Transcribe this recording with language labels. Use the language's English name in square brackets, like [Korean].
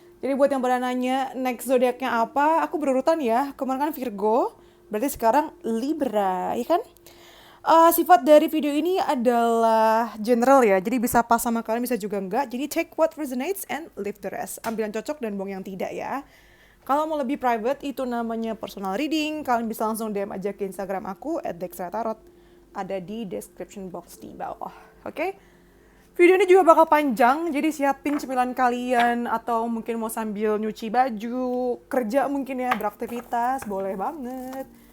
[Indonesian] Jadi buat yang pada nanya next zodiaknya apa, aku berurutan ya. Kemarin kan Virgo, berarti sekarang Libra, ya kan? Sifat dari video ini adalah general ya, jadi bisa pas sama kalian, bisa juga enggak. [English] Jadi take what resonates and leave the rest. [Indonesian] Ambil yang cocok dan buang yang tidak ya. Kalau mau lebih private, itu namanya personal reading. Kalian bisa langsung DM aja ke Instagram aku @dextratarot. Ada di description box di bawah. Oke? Video ini juga bakal panjang, jadi siapin cemilan kalian atau mungkin mau sambil nyuci baju, kerja mungkin ya, beraktivitas, boleh banget.